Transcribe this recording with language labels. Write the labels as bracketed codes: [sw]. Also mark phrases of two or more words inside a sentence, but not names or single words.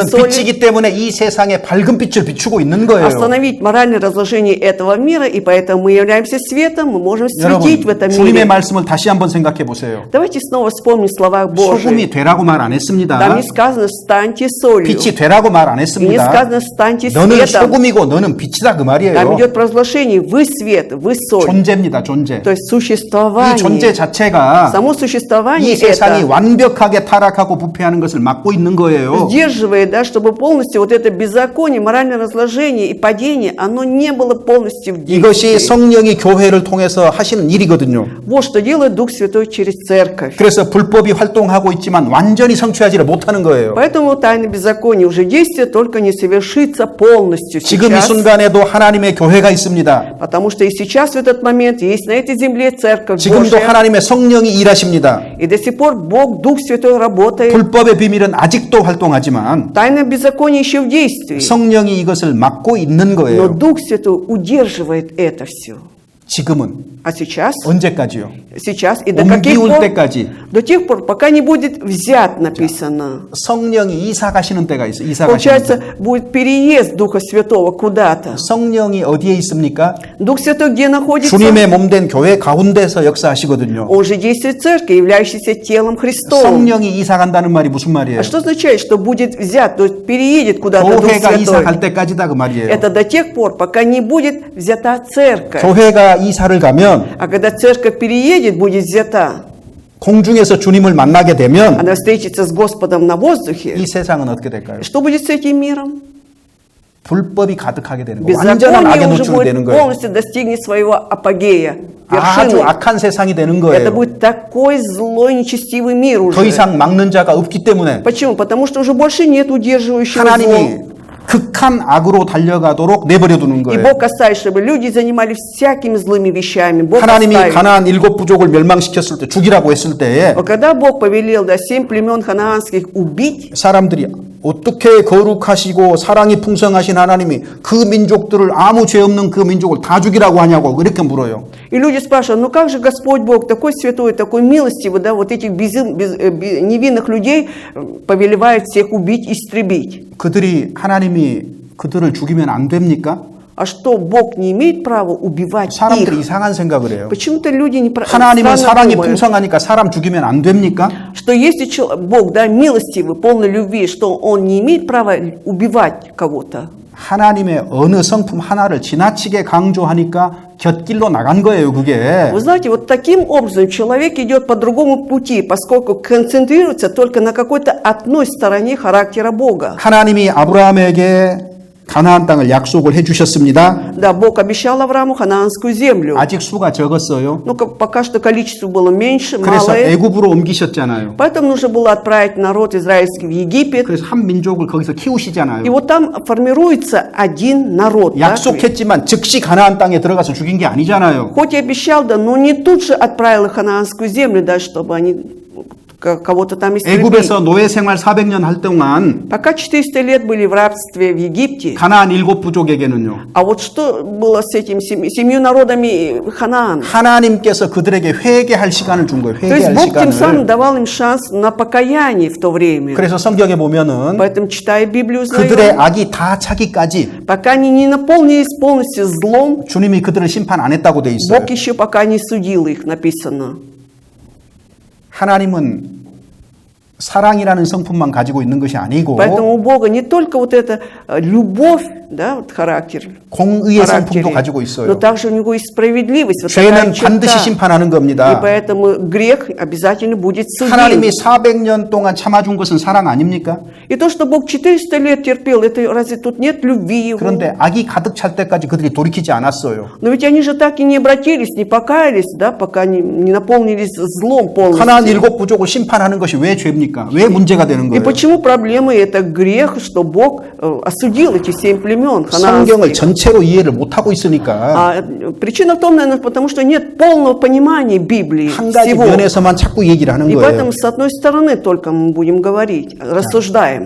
[ru] соли, [ko] 빛이기 때문에 이 세상에 밝은 빛을 비추고 있는 거예요. [ru] остановить моральное разложение этого мира, и поэтому мы являемся светом, мы можем светить в [ko] 여러분, [ru] этом [ko] 주님의 [ru] мире. [ko] 말씀을 다시 한번 생각해 보세요. [ru] Давайте снова вспомним слова Божьи. [ko] 소금이 되라고 말 안 했습니다. [ru] Там не сказано «станьте солью», [ko] 빛이 되라고 말 안 [ru] и не [ko] 했습니다. [ru] сказано «станьте [ko] 너는 [ru] светом». [ko] 소금이고 너는 빛이다 그 [ru] Там [ko] 말이에요. [ru] идет разглашение «вы свет», «вы соль». [ko] 존재입니다, 존재. [ru] То есть [ko] 이 존재 [ru] существование. [ko] 자체가 [ru] Само существование [ko] 이 세상이 [ru] это [ko] 완벽하게 타락하고 부패하는 것을 막고 있는 거예요. [ru] сдерживает, да, чтобы полностью вот это беззаконие, моральное разложение и падение, оно не было полностью в [ko] 이것이 [ru] действии. [ko] 성령이 교회를 통해서 하시는 일이거든요. [ru] Вот что делает Дух Святой через церковь. [ko] 그래서 불법이 활동하고 있지만 완전히 성취하지를 못하는 거예요. [ru] Поэтому тайна беззакония уже действие только не совершится полностью [ko] 지금 이 [ru] сейчас. [ko] 순간에도 하나님의 교회가 있습니다. [ru] Потому что и сейчас в этот момент есть на этой земле церковь [ko] 지금도 [ru] Божья. [ko] 하나님의 성령이 일하십니다. [ru] И до сих пор Бог, Дух Святой работает. [ko] 불법의 비밀은 아직도 활동하지만 [ru] Тайна беззакония еще в действии. [ko] 성령이 이것을 막고 있는 [ru] Но [ko] 거예요. [ru] Дух Святой удерживает это все. [ko] 지금은 [ru] А сейчас? [ko] 언제까지요? [ru] Сейчас и до каких [ko] 옮기울 [ru] пор? [ko] 때까지 [ru] До тех пор, пока не будет взят, написано. [ko] 성령이 이사 가시는 때가 있어요. 이사 가시는 때. [ru] Получается, будет переезд Духа Святого куда-то. [ko] 성령이 어디에 있습니까? [ru] Дух Святой где находится? [ko] 주님의 몸된 교회 가운데서 역사하시거든요. [ru] Он же действует в церкви, являющейся телом Христовым. [ko] 성령이 이사 간다는 말이 무슨 말이에요? [ru] А что означает, что будет взят, то есть переедет куда-то Дух [ko] 교회가 이사 [ru] Святой? [ko] 갈 때까지다 그 말이에요. [ru] Это до тех пор, пока не будет взята церковь. [ko] 교회가 이사를 가면 [ru] А когда церковь переедет, будет взята, [ko] 공중에서 주님을 만나게 되면 [ru] она встретится с Господом на воздухе, [ko] 이 세상은 어떻게 될까요? [ru] что будет с этим миром? [ko] 불법이 가득하게 되는 거예요. 완전한 악에 [ru] Беззаконие уже [ko] 노출이 되는 [ru] будет [ko] 거예요. [ru] полностью достигнет своего апогея, [ko] 아주 [ru] вершины. [ko] 악한 세상이 되는 [ru] Это [ko] 거예요. [ru] будет такой злой, нечестивый мир [ko] 더 [ru] уже. [ko] 이상 막는 자가 없기 때문에 [ru] Почему? Потому что уже больше нет удерживающего [ko] 하나님이 [ru] зла. [ko] 극한 악으로 달려가도록 내버려 두는 [ru] И [ko] 거예요. [ru] Бог оставит, чтобы люди занимались всякими злыми вещами. Бог [ko] 하나님이 [ru] оставит. [ko] 가나안 7부족을 멸망시켰을 때 죽이라고 했을 때에 [ru] Но когда Бог повелел 7 племен ханаанских убить, [ko] 사람들이 어떻게 거룩하시고 사랑이 풍성하신 하나님이 그 민족들을 아무 죄 없는 그 민족을 다 죽이라고 하냐고 이렇게 물어요. [ru] и люди спрашивают, ну как же Господь Бог, такой святой, такой милостивый, да, вот этих невинных людей повелевает всех убить, истребить. [ko] 그들이 하나님이 그들을 죽이면 안 됩니까? [ru] А что, Бог не имеет права убивать [ko] 사람들이 [ru] их? [ko] 이상한 생각을 해요. [ru] Почему-то люди не [ko] 하나님은 사랑이 [ru] думают, [ko] 풍성하니까 사람 죽이면 안 됩니까? [ru] что если Бог, да, милостивый, полный любви, что Он не имеет права убивать кого-то. [ko] 하나님의 어느 성품 하나를 지나치게 강조하니까 곁길로 나간 거예요, 그게. [ru] Вы знаете, вот таким образом человек идет по другому пути, поскольку концентрируется только на какой-то одной стороне характера Бога. [ko] 하나님이 아브라함에게 가나안 땅을 약속을 해주셨습니다. [ru] Да, Бог обещал Аврааму ханаанскую землю. [ko] 아직 수가 적었어요. [ru] Но пока что количество было меньше, [ko] 그래서 [ru] малое. [ko] 애굽으로 옮기셨잖아요. [ru] Поэтому нужно было отправить народ израильский в Египет. [ko] 그래서 한 민족을 거기서 키우시잖아요. [ru] И вот там формируется один народ. да. [ko] 약속했지만 즉시 가나안 땅에 들어가서 죽인 게 아니잖아요. [ru] Хоть и обещал, да, но не тут же отправил их в ханаанскую землю, да, чтобы они кого-то там истребили. [ko] 애굽에서 노예 생활 400년 할 동안 [ru] Пока 400 лет были в рабстве в Египте, [ko] 가나안 7부족에게는요. [ru] а вот что было с этими семью народами Ханаана? [ko] 하나님께서 그들에게 회개할 시간을 준 거예요. [ru] То есть [ko] 회개할 [ru] Бог тем самым [ko] 시간을. [ru] давал им шанс на покаяние в то время. [ko] 그래서 성경에 보면은 [ru] Поэтому, читая Библию, [ko] 그들의 [ru] узнаем, [ko] 악이 다 차기까지 [ru] пока они не наполнились полностью злом, [ko] 주님이 그들을 심판 안 했다고 돼 있어요. [ru] Бог еще пока не судил их, написано. [ko] 하나님은 사랑이라는 성품만 가지고 있는 것이 아니고 [ru] Поэтому у Бога не только вот эта любовь, да, вот характер, [ko] 공의의 [ru] характере, [ko] 성품도 가지고 [ru] но [ko] 있어요. [ru] также у него есть справедливость. Вот такая [ko] 죄는 [ru] черта. [ko] 반드시 심판하는 [ru] И [ko] 겁니다. [ru] поэтому грех обязательно будет судим. [ko] 하나님이 400년 동안 참아준 것은 사랑 아닙니까? [ru] И то, что Бог 400 лет терпел, это разве тут нет любви Его? [ko] 그런데 악이 가득 찰 때까지 그들이 돌이키지 않았어요. [ru] Но ведь они же так и не обратились, не покаялись, да, пока не наполнились злом [ko] 가나안 [ru] полностью. [ko] 7부족을 심판하는 것이 왜 죄입니까? 왜 문제가 되는 [ru] И [ko] 거예요? [ru] почему проблема это грех, что Бог осудил эти 7 племен [ko] 성경을 [ru] ханаанских? [ko] 전체로 이해를 못하고 있으니까 [ru] А причина в том, наверное, потому что нет полного понимания Библии [ko] 한 가지 [ru] всего. [ko] 면에서만 자꾸 얘기를 하는 [ru] И [ko] 거예요. [ru] поэтому с одной стороны только мы будем говорить, рассуждаем.